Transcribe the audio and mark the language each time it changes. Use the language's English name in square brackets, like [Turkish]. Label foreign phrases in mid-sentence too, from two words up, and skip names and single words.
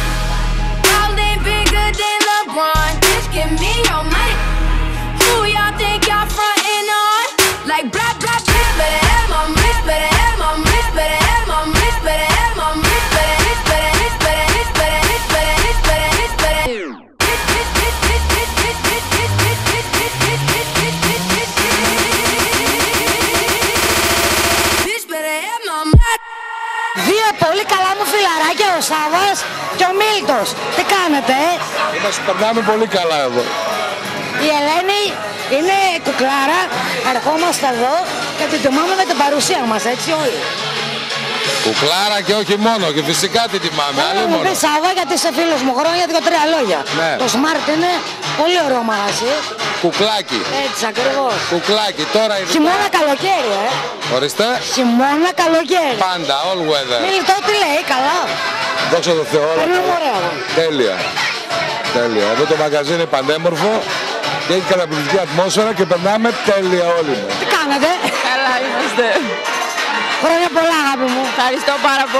[English] Ballin' bigger than LeBron. Bitch, give me your money. Who y'all think y'all frontin' on? Like blah blah. Bitch better have my money. Bitch better have my money. Bitch better have my money. Bitch better have my money. Bitch better. Bitch better. Bitch better. Bitch better. Bitch better. Bitch better. Bitch better. [Greek] Δύο πολύ καλά μου φιλαράκια, ο Σάββας και ο Μίλτος. Τι κάνετε, Είμαστε, περνάμε πολύ καλά εδώ. Η Ελένη είναι κουκλάρα, ερχόμαστε εδώ και την τιμάμε με την παρουσία μας, έτσι όλοι. Κουκλάρα και όχι μόνο, και φυσικά τη τιμάμε. Θέλω να μου πεις Σάββα, γιατί είσαι φίλος μου χρόνια, 2-3 λόγια. Ναι. Το Smart είναι πολύ ωραίο μαγαζί. Κουκλάκι. Έτσι ακριβώς. Κουκλάκι, τώρα είναι. Χειμώνα καλοκαίρι, Ορίστε. Χειμώνα καλοκαίρι. Πάντα, [English] all weather. [Greek] Μίλτο, τι λέει, καλά. Δόξα τω Θεώ. Περνάμε ωραία. Τέλεια. Τέλεια. Εδώ το μαγαζί είναι πανέμορφο και έχει καταπληκτική ατμόσφαιρα και περνάμε τέλεια όλοι μας. Τι κάνετε? Καλά είμαστε. Χρόνια πολλά, αγάπη μου. Ευχαριστώ πάρα πολύ.